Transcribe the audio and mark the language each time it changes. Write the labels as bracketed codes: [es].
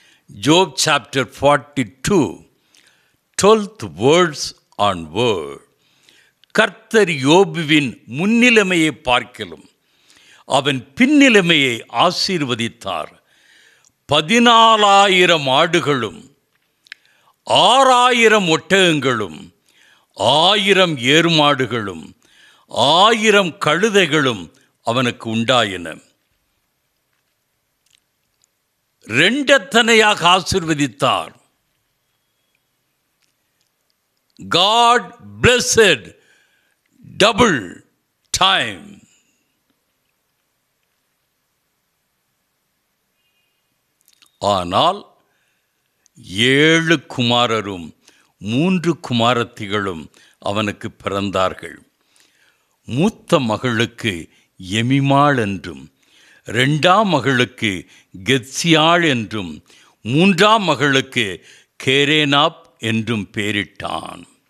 [en] Job chapter 42, 12th words on word. [ta] கர்த்தர் யோபுவின் முன்னிலைமையை பார்க்கிலும் அவன் பின்னிலைமையை ஆசீர்வதித்தார். 14,000 ஆடுகளும் 6,000 ஒட்டகங்களும் 1000 ஏர்மாடுகளும் 1000 கழுதைகளும் அவனுக்கு உண்டாயின. 2 ஆசீர்வதித்தார். [en] God blessed double time. [ta] ஆனால் 7 குமாரரும் 3 குமாரத்திகளும் அவனுக்கு பிறந்தார்கள். மூத்த மகளுக்கு எமிமாள் என்றும், 2ஆம் மகளுக்கு கெத்சியாள் என்றும், 3ஆம் மகளுக்கு கேரேனாப் என்றும் பெயரிட்டான்.